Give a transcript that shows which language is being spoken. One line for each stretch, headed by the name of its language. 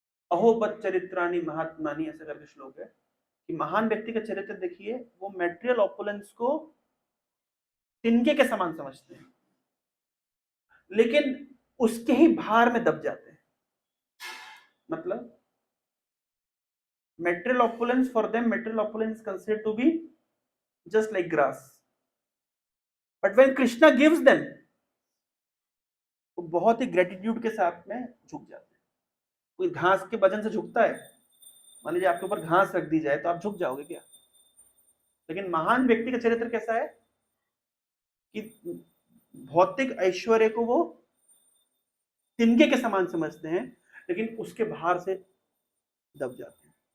Hindi: अहो बत चरित्राणी महात्मानी, ऐसा करके श्लोक है कि महान व्यक्ति का चरित्र देखिए, वो
English: material opulence
Hindi: को तिनके के समान समझते हैं, लेकिन उसके ही भार में दब जाते हैं।
English: मतलब material opulence, for them material opulence is considered to be just like grass, but when Krishna gives them,
Hindi: वो बहुत ही ग्रेटिट्यूड के साथ में झुक जाते हैं। कोई घास के वजन से झुकता है? मान लीजिए आपके ऊपर घास रख दी जाए तो आप झुक जाओगे क्या? लेकिन महान व्यक्ति का चरित्र कैसा है कि भौतिक ऐश्वर्य को वो तिनके के समान समझते हैं, लेकिन उसके भार से दब जाते हैं।